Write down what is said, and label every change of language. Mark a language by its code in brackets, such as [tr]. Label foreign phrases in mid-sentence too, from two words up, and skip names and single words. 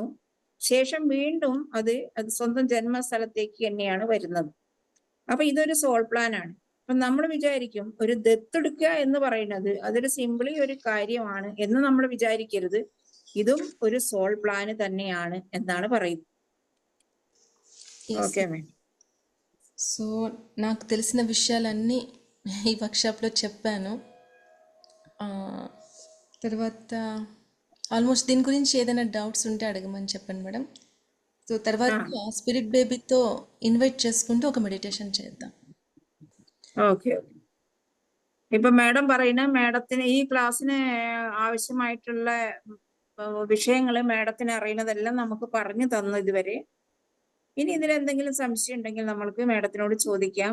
[ml] ശേഷം വീണ്ടും അത് സ്വന്തം ജന്മസ്ഥലത്തേക്ക് തന്നെയാണ് വരുന്നത്. അപ്പൊ ഇതൊരു [en] soul plan [ml] ആണ്. അപ്പൊ നമ്മൾ വിചാരിക്കും ഒരു ദത്തെടുക്കുക എന്ന് പറയുന്നത് അതൊരു സിംപിളി ഒരു കാര്യമാണ് എന്ന് നമ്മൾ വിചാരിക്കരുത്. ഇതും ഒരു [en] soul plan [ml] തന്നെയാണ് എന്നാണ് പറയുന്നത്. [en] okay madam. [te] సో నాకు తెలిసిన విషయాలన్నీ ఈ వర్క్షాప్లో చెప్పాను. తర్వాత ఆల్మోస్ట్ దీని గురించి ఏదైనా డౌట్స్ ఉంటే అడగమని చెప్పండి మేడం. సో తర్వాత [en] spirit baby [te] ఇన్వైట్ చేసుకుంటూ ఒక మెడిటేషన్ చేద్దాం. [ml] ഓക്കെ. ഇപ്പൊ മാഡം പറയുന്ന മാഡത്തിന് ഈ ക്ലാസ്സിന് ആവശ്യമായിട്ടുള്ള വിഷയങ്ങള് മാഡത്തിന് അറിയുന്നതെല്ലാം നമുക്ക് പറഞ്ഞു തന്നു ഇതുവരെ. ഇനി ഇതിലെന്തെങ്കിലും സംശയം ഉണ്ടെങ്കിൽ നമ്മൾക്ക് മാഡത്തിനോട് ചോദിക്കാം.